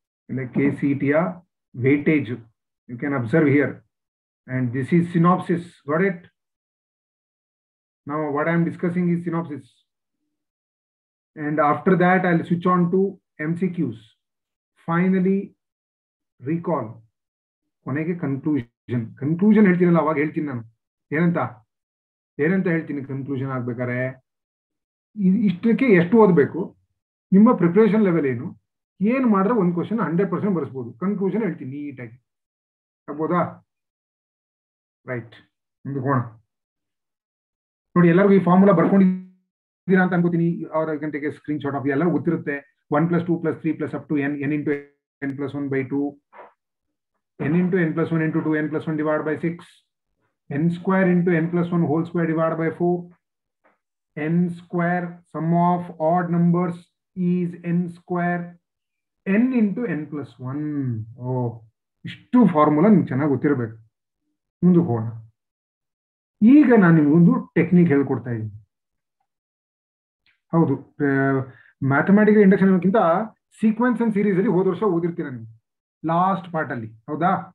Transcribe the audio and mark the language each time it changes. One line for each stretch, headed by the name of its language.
English: ಇಲ್ಲ KCET weightage. You can observe here. And this is synopsis. Got it? Now what I am discussing is synopsis. And after that I'll switch on to MCQs. Finally, recall.
Kannada: ಕೊನೆಗೆ conclusion. Conclusion ಹೇಳ್ತೀನಲ್ಲ, ಅವಾಗ ಹೇಳ್ತೀನಿ ನಾನು ಏನಂತ ಹೇಳ್ತೀನಿ conclusion ಆಗ್ಬೇಕಾರೆ. ಇಷ್ಟಕ್ಕೆ ಎಷ್ಟು ಓದಬೇಕು, ನಿಮ್ಮ ಪ್ರಿಪರೇಷನ್ ಲೆವೆಲ್ ಏನು, ಏನ್ ಮಾಡಿದ್ರೆ ಒಂದು ಕ್ವಶನ್ 100% ಬರ್ಸ್ಬೋದು. ಕನ್ಕ್ಲೂಷನ್ ಹೇಳ್ತೀನಿ ನೀಟಾಗಿ. ಆಗ್ಬೋದಾ? ರೈಟ್, ಮುಂದಕ್ಕೆ ನೋಡಿ. ಎಲ್ಲರಿಗೂ ಈ ಫಾರ್ಮುಲಾ ಬರ್ಕೊಂಡಿದ್ದೀರಾ ಅಂತ ಅನ್ಕೋತೀನಿ. ಅವ್ರ ಗಂಟೆಗೆ ಸ್ಕ್ರೀನ್ ಶಾಟ್ ಆಫ್ ಎಲ್ಲರೂ ಗೊತ್ತಿರುತ್ತೆ. 1 + 2 + 3 + up to n into
English: n plus 1 by 2, n into n plus 1 into 2, n plus 1 divided by 6, n square into n plus 1 whole square divided by 4, n square, sum of odd numbers is n square, n into n plus 1.
Kannada: ಇಷ್ಟು formula ನಿಮ್ಗೆ ಚೆನ್ನಾಗಿ ಗೊತ್ತಿರಬೇಕು. ಮುಂದಕ್ಕೆ ಹೋಗೋಣ. ಈಗ ನಾನು ನಿಮ್ಗೊಂದು technique ಹೇಳ್ಕೊಡ್ತಾ ಇದ್ದೀನಿ. ಹೌದು, mathematical induction ಅನ್ನೋಕ್ಕಿಂತ sequence and series ಅಲ್ಲಿ ಹೋದ ವರ್ಷ ಓದಿರ್ತೀರ ನೀವು ಲಾಸ್ಟ್ ಪಾರ್ಟ್ ಅಲ್ಲಿ. ಹೌದಾ?